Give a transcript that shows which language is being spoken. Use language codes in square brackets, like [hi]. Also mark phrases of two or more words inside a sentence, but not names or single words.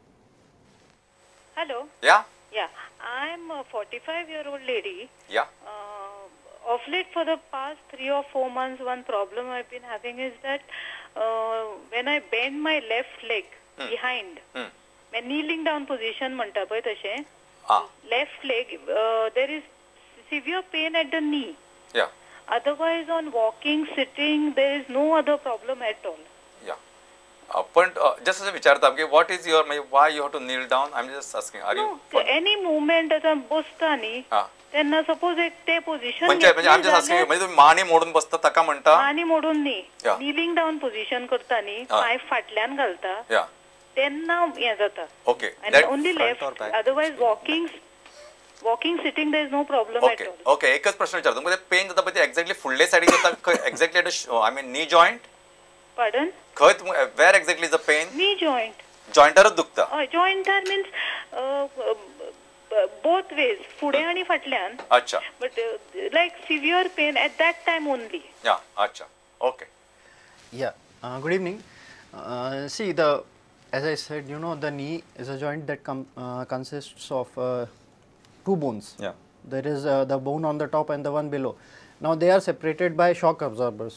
[en] Hello. Yeah. Yeah, I'm a 45-year-old lady. Yeah. Of late, for the past 3 or 4 months, one problem I've been having is that when I bend my left leg behind, when kneeling down position [kok] म्हणता पळय तशें, [en] left leg, there is severe pain at the knee. Yeah. Otherwise, on walking, sitting, there is no other problem at all. Yeah. But just as a [kok] विचारता कि [en] what is your, why you have to kneel down? I'm just asking. Are you? Any movement [kok] आता बसता न्ही, त्यांना suppose एक ते position. [en] म्हणजे I'm just asking. [kok] म्हणजे तुम्ही माने मोडून बसता तका म्हणता? माने मोडून न्ही. [en] Kneeling down position [kok] करता न्ही, पाय फाटल्यान घालता. [en] Yeah. [kok] त्यांना हे जाता. [en] Okay. And only left. Otherwise, walking, sitting, there is no problem at all. [kok] Okay. एकच प्रश्न विचारतो. म्हणजे पेन जाता पण ते exactly फुडले साइडीक जाता, [en] exactly at the, I mean knee joint. Pardon? Where exactly is the pain? Knee joint. [kok] Jointarच दुखता. [en] Jointar means both ways, [kok] फुडें आणि फाटल्यान. अच्छा. [en] But like severe pain at that time only. Yeah. अच्छा. Okay. Yeah. Good evening. See, as I said, the knee is a joint that consists of 2 bones. Yeah. There is the bone on the top and the one below. Now they are separated by shock absorbers.